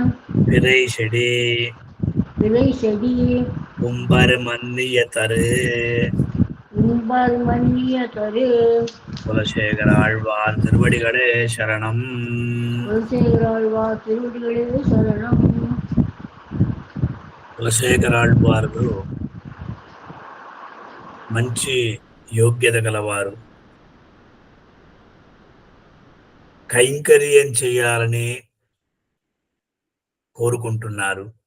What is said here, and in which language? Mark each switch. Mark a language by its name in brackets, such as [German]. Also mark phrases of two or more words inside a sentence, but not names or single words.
[Tamil] பிறை செடி விளை செடி கும்பர் மன்னிய தரு உம்பர் மன்னிய தரு குலசேகர ஆழ்வார் திருவடிகளே சரணம். குலசேகராழ்வார் திருவடிகளே சரணம். [Telugu] కులశేఖర ఆళ్వారు మంచి యోగ్యత గలవారు. కైంకర్యం చేయాలని కోరుకుంటున్నారు.